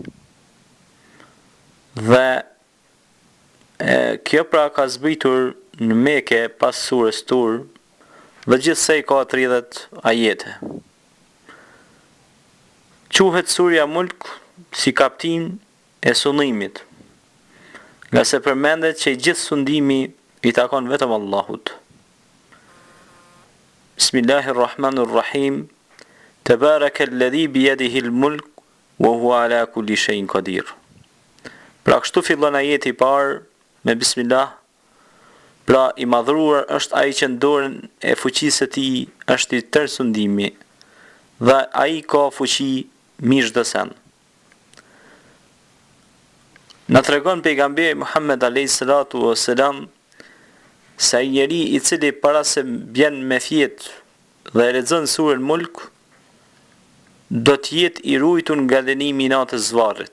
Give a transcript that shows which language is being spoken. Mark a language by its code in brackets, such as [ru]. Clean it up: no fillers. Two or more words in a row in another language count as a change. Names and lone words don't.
[sq] Dhe kjo pra ka zbritur në Mekë pas surës Tur, dhe gjithsej ka 30 ajete. Quhet surja Mulk si kaptin e sundimit, nga se përmendet që i gjithë sundimi i takon vetëm Allahut. [ar] بسم الله الرحمن الرحيم. تبارك الذي بيده الملك وهو على كل شيء قدير. [sq] Pra kështu fillon ajeti i parë me bismillah. Pra i madhruar është ai që në dorën e fuqisë së tij është i tërë sundimi, dhe ai ka fuqi mishdësen. Na tregon pejgamberi Muhammed [ar] عليه الصلاة والسلام [sq] se ai njeri i cili para se bjen me fjet dhe lexon surën Mulk do të jetë i ruajtur nga dënimi i natës zvarrit.